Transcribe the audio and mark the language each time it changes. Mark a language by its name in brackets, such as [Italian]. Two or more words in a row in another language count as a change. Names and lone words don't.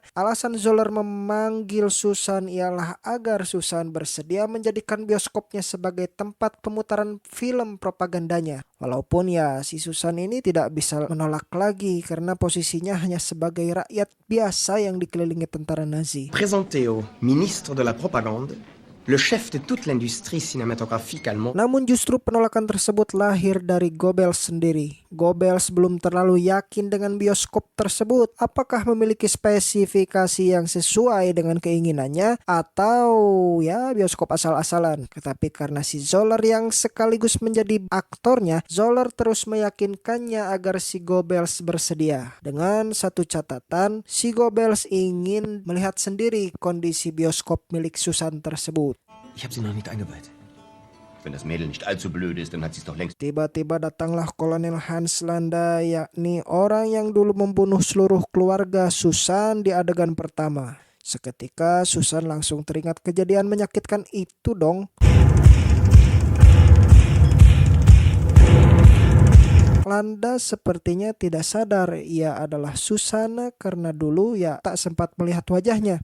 [Indonesian] Alasan Zoller memanggil Susan ialah agar Susan bersedia menjadikan bioskopnya sebagai tempat pemutaran film propagandanya. Walaupun ya si Susan ini tidak bisa menolak lagi karena posisinya hanya sebagai rakyat biasa yang dikelilingi tentara Nazi. [French] Présenté au ministre de la propagande, le chef de toute l'industrie cinématographique allemande. [Indonesian] Namun justru penolakan tersebut lahir dari Goebbels sendiri. Goebbels belum terlalu yakin dengan bioskop tersebut. Apakah memiliki spesifikasi yang sesuai dengan keinginannya atau ya bioskop asal-asalan. Tetapi karena si Zoller yang sekaligus menjadi aktornya, Zoller terus meyakinkannya agar si Goebbels bersedia. Dengan satu catatan, si Goebbels ingin melihat sendiri kondisi bioskop milik Susan tersebut. [German] Ich habe sie noch nicht eingeweiht. Wenn das Mädel nicht allzu blöd ist, dann hat sie es doch längst. [Indonesian] Tiba-tiba datanglah Kolonel Hans Landa, yakni orang yang dulu membunuh seluruh keluarga Susan di adegan pertama. Seketika Susan langsung teringat kejadian menyakitkan itu dong. Landa sepertinya tidak sadar ia adalah Susana karena dulu ya tak sempat melihat wajahnya.